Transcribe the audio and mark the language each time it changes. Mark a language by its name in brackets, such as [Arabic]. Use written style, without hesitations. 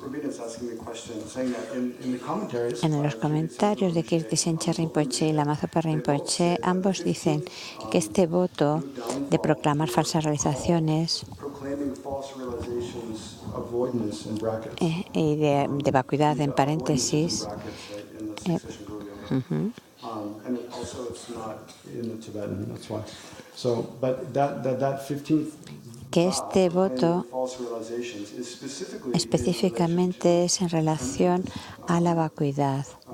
[English] Rabina's asking me a question, saying that in the commentaries, [Spanish] en los comentarios de Kirti Sencha Rinpoche y la Mazopa Rinpoche, ambos dicen que este voto de proclamar falsas realizaciones [English] proclaiming false realizations of voidness in brackets. [Spanish] y de vacuidad en paréntesis, [English] Brackets, right, in the succession Guru Yoga. And also it's not in the Tibetan, that's why. So, but that 15th [Spanish] que este voto [English] false realizations is specifically [Spanish] específicamente es en relación a la vacuidad,